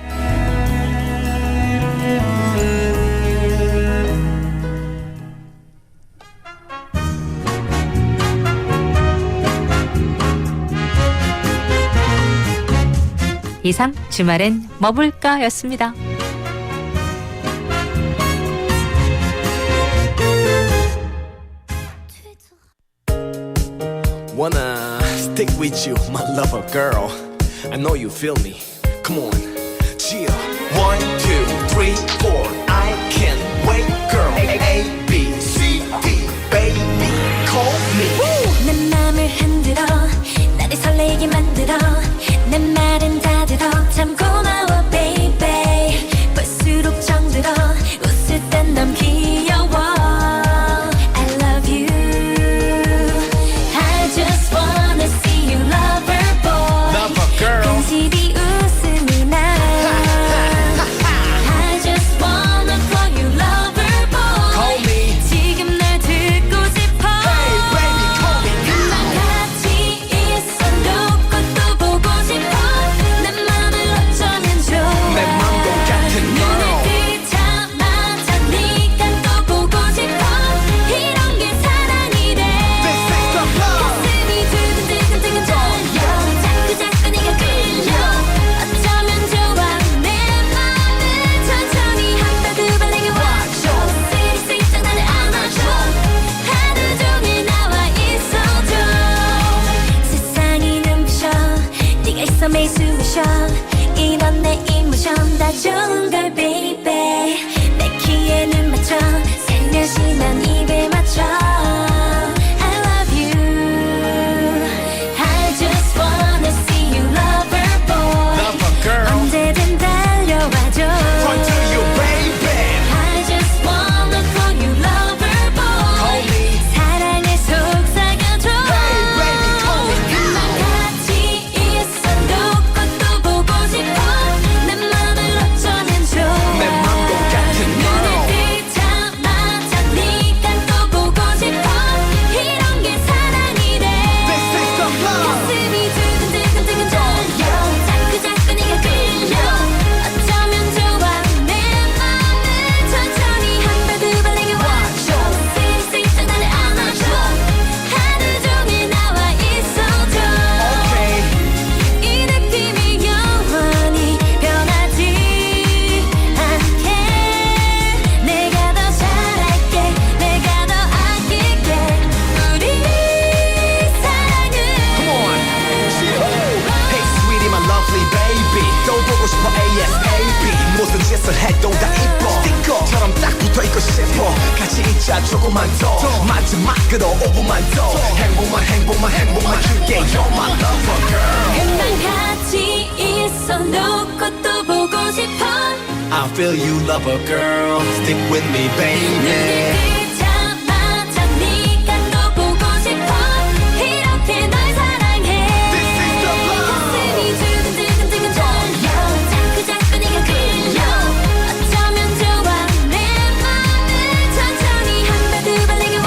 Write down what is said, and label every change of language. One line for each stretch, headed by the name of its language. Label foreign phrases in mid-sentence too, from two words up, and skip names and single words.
Korean: 이상 주말엔 뭐 볼까 였습니다.
English: Wanna stick with you, my lover girl. I know you feel me. Come on, chill. 1, 2, 3, 4. I can't wait, girl. A, B, C, D, baby, call me.
Korean: 내 맘을 흔들어 나를 설레게 만들어 내 말은 다 들어 참 고마워 baby 볼수록 정들어 웃을 땐 넌 귀여워
English: I love you I just wanna see you lover boy Lover girl.
Korean: 근실이 웃음이 나
English: I just wanna call you lover boy Call me.
Korean: 지금 날 듣고 싶어
English: Hey, baby, call me
Korean: 그만
English: now.
Korean: 같이 있어 놓고 또 보고 싶어 내 맘을 어쩌면 좋아 내 맘도 같은 girl. 눈을 뜨자마자 네가 또 보고 싶어 이런 게 사랑이래
English: This is the love.
Korean: 가슴이 두근두근두근 떨려 자꾸자꾸 네가 끌려 어쩌면 좋아 내 맘을 천천히 한 발 두 발 내게 와줘 슬슬쩍 나를 안아줘 하루 종일 나와 있어줘 세상이 눈부셔 네가 있어 매일 숨을 쉬어 이런 내 이모션 다 좋은 걸 baby 내 키에 눈 맞춰 살며시 난 입에 맞춰
English: I love you I just wanna see you lover boy Lover girl.
Korean: 언제든 달려와줘
English: Run to you, baby. I just wanna call you lover boy Call me.
Korean: 사랑에 속삭여줘
English: Hey, baby, call me
Korean: 그만
English: now.
Korean: 같이 있어 놓고 또 보고 싶어 내 맘을 어쩌면 좋아 내 맘도 같은 girl. 눈을 뜨자마자 네가 또 보고 싶어 이런 게 사랑이래
English: This is the love.
Korean: 가슴이 두근두근두근 떨려 자꾸자꾸 네가 끌려 어쩌면 좋아 내 맘을 천천히 한 발 두 발 내게 와줘 슬슬쩍 나를 안아줘 하루 종일 나와 있어줘
English: Okay.
Korean: 이 느낌이 영원히 변하지 않게 내가 더 잘할게 내가 더 아낄게 우리 사랑을
English: Come on. Hey, sweetie, my lovely baby.
Korean: 또 보고 싶어 ASAP. 무슨 짓을 해도 다 이뻐. 스티커처럼 딱 붙어 있고 싶어. 같이 있자 조금만 더. 마지막으로 5분만 더. 행복만 줄게.
English: You're my lover girl.
Korean: 금방 같이 있어 놓고 또 보고 싶어
English: I feel you, lover girl. Stick with me, baby.
Korean: 눈을 뜨자마자 네가 또 보고 싶어 이렇게 널 사랑해
English: This is the love.
Korean: 가슴이 두근두근두근 떨려 자꾸자꾸 네가 끌려 어쩌면 좋아 내 맘을 천천히 한 발 두 발